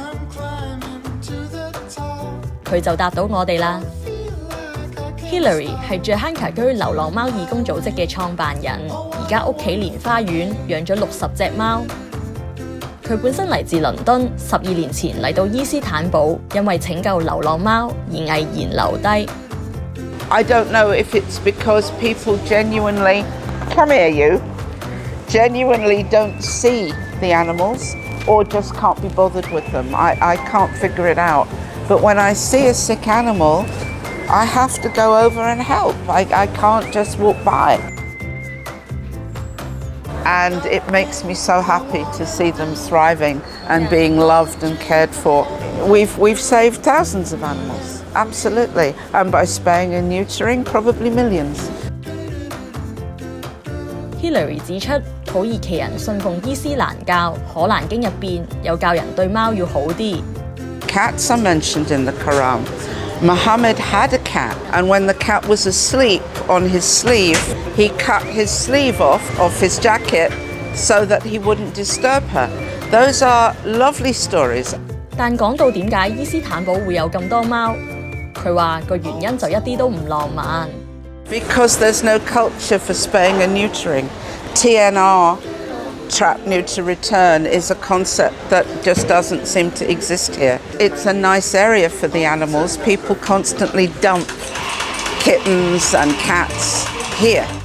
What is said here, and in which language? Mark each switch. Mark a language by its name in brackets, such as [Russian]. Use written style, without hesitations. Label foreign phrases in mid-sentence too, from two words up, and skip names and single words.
[Cantonese] 佢就答到我哋啦。Hilary 係着坑卡居流浪貓義工組織嘅創辦人，而家屋企蓮花園養咗60隻貓。佢本身嚟自倫敦，12年前嚟到伊斯坦堡，因為拯救流浪貓而毅然留低。 [English] I don't know if it's because people genuinely don't see the animals or just can't be bothered with them. I can't figure it out. But when I see a sick animal, I have to go over and help. I can't just walk by. And it makes me so happy to see them thriving and being loved and cared for. We've saved thousands of animals, absolutely. And by spaying and neutering, probably millions. [Cantonese] Hilary 指出，土耳其人信奉伊斯蘭教，可蘭經入邊有教人對貓要好啲。 [English] Cats are mentioned in the Quran. Muhammad had a cat, and when the cat was asleep on his sleeve, he cut his sleeve off his jacket so that he wouldn't disturb her. Those are lovely stories. [Cantonese] 但講到點解伊斯坦堡會有咁多貓，佢話個原因就一啲都唔浪漫。 [English] Because there's no culture for spaying and neutering. TNR, trap, neuter, return, is a concept that just doesn't seem to exist here. It's a nice area for the animals. People constantly dump kittens and cats here.